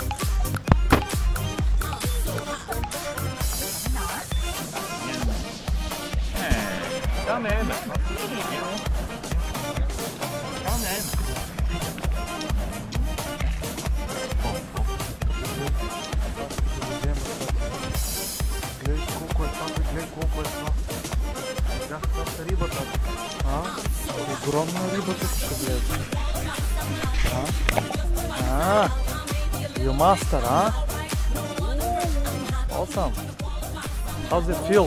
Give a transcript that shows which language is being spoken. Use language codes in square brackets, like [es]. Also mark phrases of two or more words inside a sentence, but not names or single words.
[en] Come in. Come in. [bg] Гледай колко е това, гледай колко е това. Каква рибата? Огромна риба тук ще влезе. [en] You master, huh? Awesome. How does it feel?